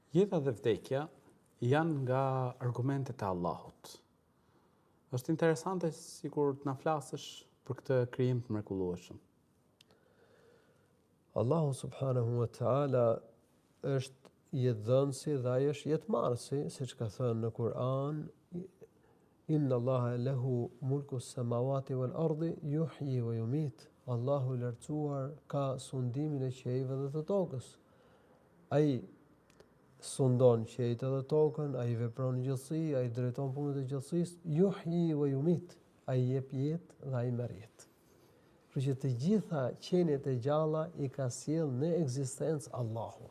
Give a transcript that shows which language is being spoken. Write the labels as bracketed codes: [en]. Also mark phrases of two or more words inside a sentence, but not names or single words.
[sq] Jeta dhe vdekja janë nga argumentet e Allahut. Është interesante sikur të na flasësh për këtë krijim të mrekullueshëm. Allahu [ar] سبحانه وتعالى [sq] është jetëdhënësi dhe ai është jetëmarrësi, siç ka thënë në Kur'an, [ar] إن الله له ملك السماوات والأرض يحيي ويميت. [sq] Allahu i lartësuar ka sundimin e qiejve dhe të tokës. Ai sundon qiejt dhe tokën, ai vepron gjallësi, ai drejton punët e gjallësisë, [ar] يحيي ويميت. [sq] Ai jep jetë dhe ai merr jetë. Kështu që të gjitha qenjet e gjalla i ka sjell në ekzistencë Allahu.